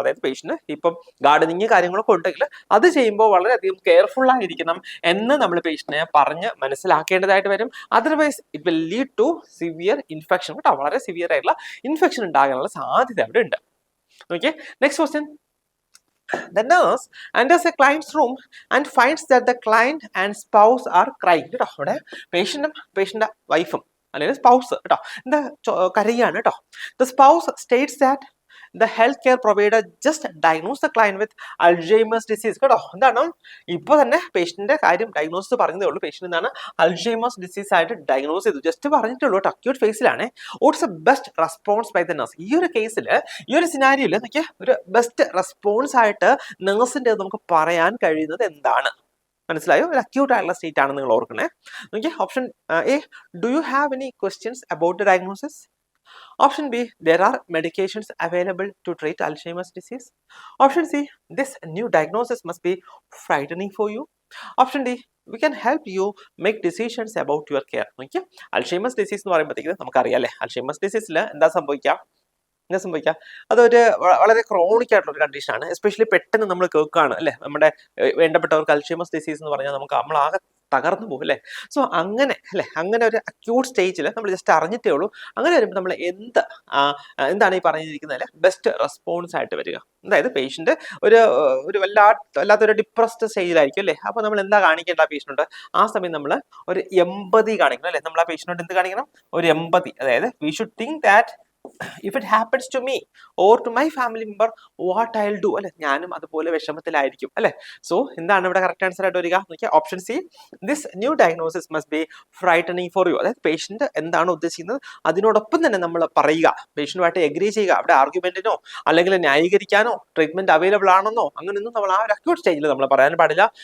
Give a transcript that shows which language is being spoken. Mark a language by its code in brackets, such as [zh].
[ml] അതായത് പേഷ്യന്റ് ഇപ്പം ഗാർഡനിങ് കാര്യങ്ങളൊക്കെ ഉണ്ടെങ്കിൽ അത് ചെയ്യുമ്പോൾ വളരെയധികം കെയർഫുൾ ആയിരിക്കണം എന്ന് നമ്മൾ പേഷ്യന്റിനെ പറഞ്ഞ് മനസ്സിലാക്കേണ്ടതായിട്ട് വരും. [en] otherwise it will lead to severe infection [ml] കേട്ടോ. വളരെ സിവിയർ ആയിട്ടുള്ള ഇൻഫെക്ഷൻ ഉണ്ടാകാനുള്ള സാധ്യത അവിടെ ഉണ്ട്. [en] Okay, next question. The nurse enters a client's room and finds that the client and spouse are crying. [ml] കേട്ടോ, അവിടെ പേഷ്യന്റും വൈഫും അല്ലെങ്കിൽ സ്പൗസ് കേട്ടോ എന്താ കരയാണ് കേട്ടോ. [en] The spouse states that the healthcare provider just diagnosed the client with Alzheimer's disease. [ml] കേട്ടോ, എന്താണ് ഇപ്പൊ തന്നെ പേഷ്യന്റിന്റെ കാര്യം ഡയഗ്നോസ് പറഞ്ഞതേ ഉള്ളൂ. പേഷ്യന്റ് എന്താണ് അൾസൈമേഴ്സ് ഡിസീസ് ആയിട്ട് ഡയഗ്നോസ് ചെയ്തു, ജസ്റ്റ് പറഞ്ഞിട്ടുള്ളൂ കേട്ടോ. Acute ഫേസിലാണ്. [en] What's a best response by the nurse? [ml] ഈ ഒരു കേസിൽ ഈ ഒരു സിനാരിയോയിൽ നോക്കിയാൽ ഒരു ബെസ്റ്റ് റെസ്പോൺസ് ആയിട്ട് നഴ്സിന്റെ നമുക്ക് പറയാൻ കഴിയുന്നത് എന്താണ്? മനസ്സിലായോ? ഒരു അക്യൂട്ട് ആയിട്ടുള്ള സ്റ്റേറ്റ് ആണ് നിങ്ങൾ ഓർക്കണേ. നോക്കിയേ, option A, [en] Do you have any questions about the diagnosis? Option B, there are medications available to treat Alzheimer's disease. Option C, this new diagnosis must be frightening for you. Option D, we can help you make decisions about your care. [ml] Okay, Alzheimer's disease എന്ന് പറയുമ്പോഴത്തേക്ക് നമുക്കറിയാം അല്ലേ, Alzheimer's diseaseൽ എന്താ സംഭവിക്കാം? അതൊരു വളരെ chronic ആയിട്ടുള്ള ഒരു കണ്ടീഷനാണ്. എസ്പെഷ്യലി പെട്ടെന്ന് നമ്മൾ കേൾക്കുകയാണ് അല്ലെ, നമ്മുടെ വേണ്ടപ്പെട്ടവർക്ക് അൾസൈമേഴ്സ് ഡിസീസ് എന്ന് പറഞ്ഞാൽ നമ്മൾ ആകെ തകർന്നു പോകും അല്ലേ. സോ അങ്ങനെ അല്ലെ, അങ്ങനെ ഒരു അക്യൂട്ട് സ്റ്റേജിൽ നമ്മൾ ജസ്റ്റ് അറിഞ്ഞിട്ടേ ഉള്ളൂ. അങ്ങനെ വരുമ്പോൾ നമ്മൾ എന്താണ് ഈ പറഞ്ഞിരിക്കുന്നതിൽ ബെസ്റ്റ് റെസ്പോൺസ് ആയിട്ട് വരിക? അതായത് പേഷ്യന്റ് ഒരു വല്ലാത്തൊരു ഡിപ്രസ്ഡ് സ്റ്റേജിലായിരിക്കും അല്ലേ. അപ്പൊ നമ്മൾ എന്താ കാണിക്കേണ്ട പേഷ്യനോട്? ആ സമയം നമ്മൾ ഒരു എമ്പതി കാണിക്കണം അല്ലെ. നമ്മൾ ആ പേഷ്യനോട് എന്ത് കാണിക്കണം? ഒരു എമ്പതി. [en] അതായത് we should think that if it happens to me or to my family member, what I'll do [ml] അല്ലെ, ഞാനും അതുപോലെ വിഷമത്തിലായിരിക്കും അല്ലെ. സോ എന്താണ് ഇവിടെ കറക്റ്റ് ആൻസർ ആയിട്ട് വരിക? Option C, [en] This new diagnosis must be frightening for you. [ml] അതായത് പേഷ്യന്റ് എന്താണ് ഉദ്ദേശിക്കുന്നത് അതിനോടൊപ്പം തന്നെ നമ്മൾ പറയുക, പേഷ്യന്റുമായിട്ട് എഗ്രി ചെയ്യുക. അവിടെ ആർഗ്യുമെന്റിനോ അല്ലെങ്കിൽ ന്യായീകരിക്കാനോ ട്രീറ്റ്മെന്റ് അവൈലബിൾ ആണെന്നോ അങ്ങനെയൊന്നും നമ്മൾ ആ ഒരു അക്യൂട്ട് സ്റ്റേജിൽ നമ്മൾ പറയാൻ പാടില്ല.